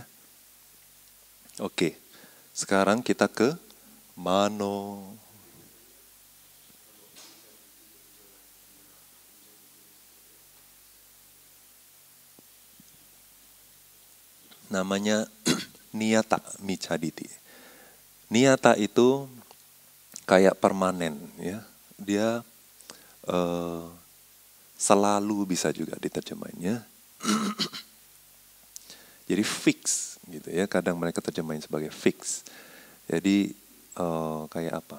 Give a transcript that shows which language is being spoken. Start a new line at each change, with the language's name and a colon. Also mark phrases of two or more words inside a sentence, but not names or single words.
Indonesian: Oke. Sekarang kita ke mano.
Pali: Namanya niyata micca ditti.
Indonesian: Niyata itu kayak permanen ya. Dia selalu bisa juga diterjemahinnya. Jadi fix gitu ya. Kadang mereka terjemahin sebagai fix. Jadi kayak apa?